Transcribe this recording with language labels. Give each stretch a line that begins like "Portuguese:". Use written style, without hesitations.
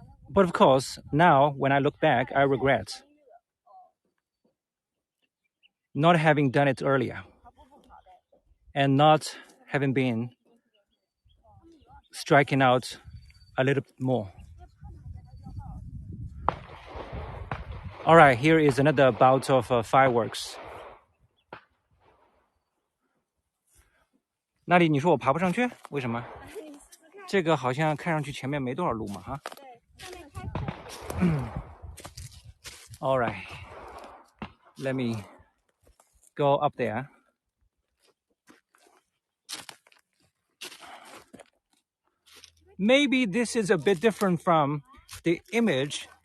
English: But of course, now when I look back, I regret not having done it earlier and not having been striking out a little bit more. All right, here is another bout of fireworks.
Chinese: 那里你说我爬不上去，为什么？这个好像看上去前面没多少路嘛，哈。
English: All right, let me go up there. Maybe this is a bit different from the image.